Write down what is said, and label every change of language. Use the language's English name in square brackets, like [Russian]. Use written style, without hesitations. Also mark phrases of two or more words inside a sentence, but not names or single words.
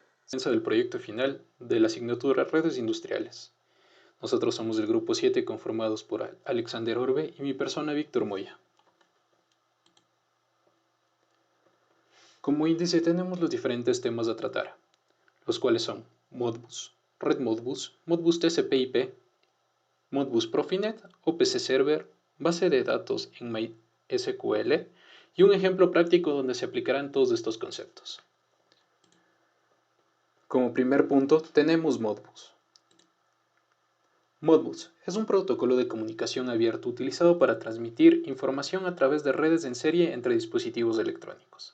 [Spanish] del proyecto final de la asignatura Redes Industriales. Nosotros somos el grupo 7 conformados por Alexander Orbe y mi persona Víctor Moya. Como índice tenemos los diferentes temas a tratar, los cuales son Modbus, Red Modbus, Modbus TCP/IP, Modbus Profinet, OPC Server, base de datos en MySQL y un ejemplo práctico donde se aplicarán todos estos conceptos. Como primer punto tenemos Modbus. Modbus es un protocolo de comunicación abierto utilizado para transmitir información a través de redes en serie entre dispositivos electrónicos.